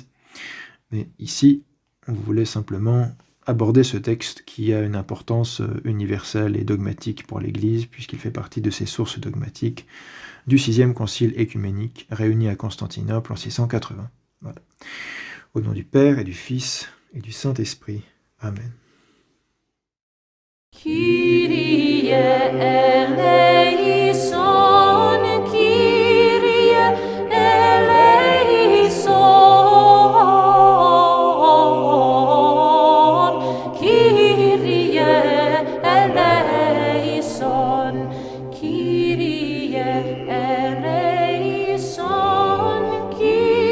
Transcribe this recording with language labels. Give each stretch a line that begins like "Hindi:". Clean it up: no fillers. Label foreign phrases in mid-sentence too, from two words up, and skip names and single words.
French: Mais ici, on voulait simplement aborder ce texte qui a une importance universelle et dogmatique pour l'Église, puisqu'il fait partie de ces sources dogmatiques du 6e concile écuménique réuni à Constantinople en 680. Voilà. Au nom du Père et du Fils et du Saint-Esprit. Amen.
Greek: Κύριε ἐλέησον, Κύριε ἐλέησον, Κύριε ἐλέησον, Κύριε ἐλέησον, Κύριε